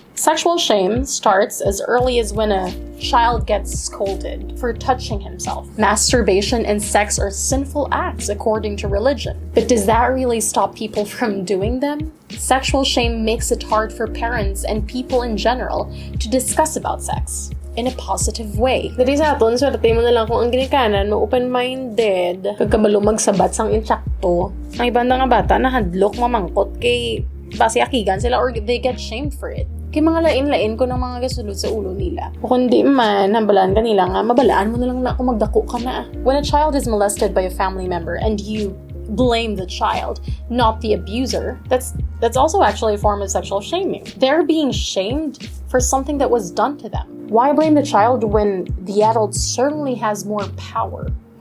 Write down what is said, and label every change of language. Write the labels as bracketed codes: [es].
[en] Sexual shame starts as early as when a child gets scolded for touching himself. Masturbation and sex are sinful acts according to religion. But does that really stop people from doing them? Sexual shame makes it hard for parents and people in general to discuss about sex in a positive way. [hil] Dati sa aton, swerte mo na lang kung ang ginikanan mo open-minded. Pagkabalo magsabat sang insakto. Ang ibang nga bata na hadlok mamangkot kay basi akigan sila [en] or they get shamed for it. [hil] Kay mga lain-lain ko ng mga gasulod sa ulo nila. O kundi man, hambalaan ka nila nga, mabalaan mo na lang na kung magdako ka na. [en] When a child is molested by a family member and you blame the child, not the abuser, that's also actually a form of sexual shaming. They're being shamed for something that was done to them. Why blame the child when the adult certainly has more power?